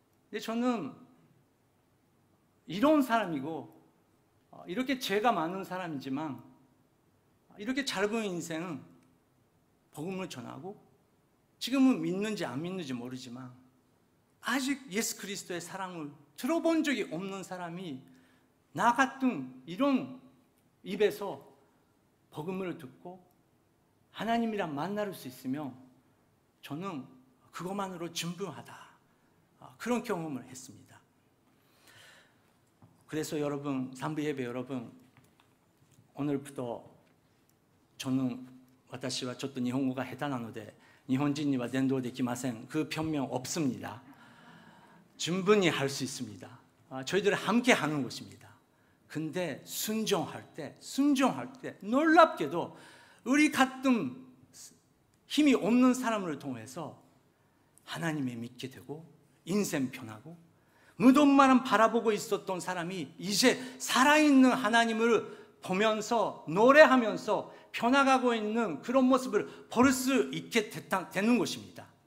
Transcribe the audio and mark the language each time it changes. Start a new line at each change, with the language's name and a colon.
Korean: 근데 저는 이런 사람이고, 이렇게 죄가 많은 사람이지만 이렇게 짧은 인생은 복음을 전하고, 지금은 믿는지 안 믿는지 모르지만 아직 예수 그리스도의 사랑을 들어본 적이 없는 사람이 나 같은 이런 입에서 복음을 듣고 하나님이랑 만날 수 있으면 저는 그것만으로 충분하다. 그런 경험을 했습니다. 그래서 여러분, 산부 예배 여러분, 오늘부터 저는
Japanese: 私はちょっと日本語が下手なので日本人には伝道できません.
Korean: 그 변명 없습니다. 충분히 할 수 있습니다. 저희들이 함께 하는 것입니다. 근데 순종할 때 놀랍게도 우리 같은 힘이 없는 사람을 통해서 하나님을 믿게 되고 인생 변하고, 무덤만 바라보고 있었던 사람이 이제 살아있는 하나님을 보면서 노래하면서 변화가고 있는 그런 모습을 볼 수 있게 되는 것입니다.